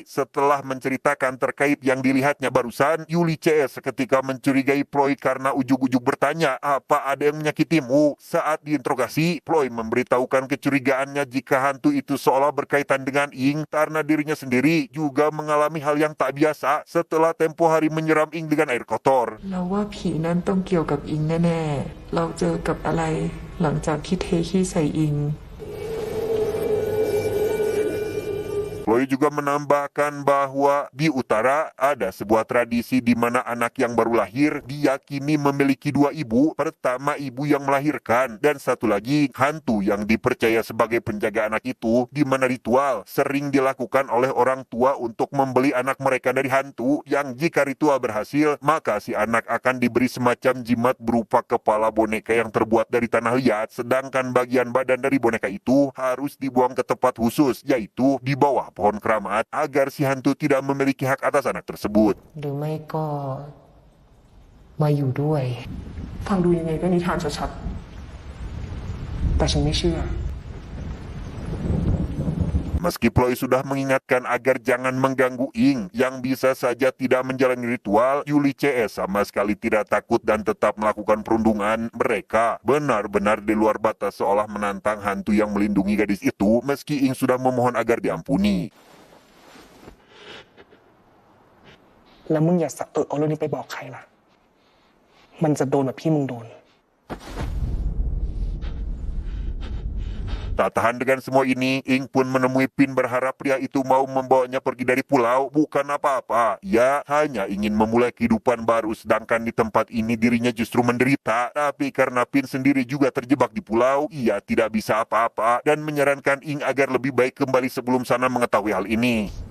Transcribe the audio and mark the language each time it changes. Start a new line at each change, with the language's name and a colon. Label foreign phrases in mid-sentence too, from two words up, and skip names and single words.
Indonesian: Setelah menceritakan terkait yang dilihatnya barusan, Yuli CS seketika mencurigai Ploy karena ujug-ujug bertanya, apa ada yang menyakitimu? Saat diinterogasi, Ploy memberitahukan kecurigaannya jika hantu itu seolah berkaitan dengan Ing karena dirinya sendiri juga mengalami hal yang tak biasa setelah tempo hari menyeram Ing dengan air kotor.
Thai: เราว่าผีนั้นต้องเกี่ยวกับอิงแน่ๆเราเจอกับอะไรหลังจากที่เทขี้ใส่อิง
Indonesian: Ploy juga menambahkan bahwa di utara ada sebuah tradisi di mana anak yang baru lahir diyakini memiliki dua ibu. Pertama ibu yang melahirkan dan satu lagi hantu yang dipercaya sebagai penjaga anak itu, di mana ritual sering dilakukan oleh orang tua untuk membeli anak mereka dari hantu yang jika ritual berhasil maka si anak akan diberi semacam jimat berupa kepala boneka yang terbuat dari tanah liat, sedangkan bagian badan dari boneka itu harus dibuang ke tempat khusus yaitu di bawah pohon keramat agar si hantu tidak memiliki hak atas anak tersebut.
Thai: หรือไม่ก็มาอยู่ด้วยฟังดูยังไงก็นิทานชัดๆแต่ฉันไม่เชื่อ
Indonesian: Meski Ploy sudah mengingatkan agar jangan mengganggu Ing yang bisa saja tidak menjalani ritual, Yuli CS sama sekali tidak takut dan tetap melakukan perundungan. Mereka benar-benar di luar batas seolah menantang hantu yang melindungi gadis itu meski Ing sudah memohon agar diampuni.
Thai: แล้วมึงอย่าสะเอาเรื่องนี้ไปบอกใครล่ะ มันจะโดนแบบที่มึงโดน
Indonesian: Tak tahan dengan semua ini, Ing pun menemui Pin berharap pria itu mau membawanya pergi dari pulau. Bukan apa-apa, ia hanya ingin memulai kehidupan baru sedangkan di tempat ini dirinya justru menderita. Tapi karena Pin sendiri juga terjebak di pulau, ia tidak bisa apa-apa dan menyarankan Ing agar lebih baik kembali sebelum sana mengetahui hal ini.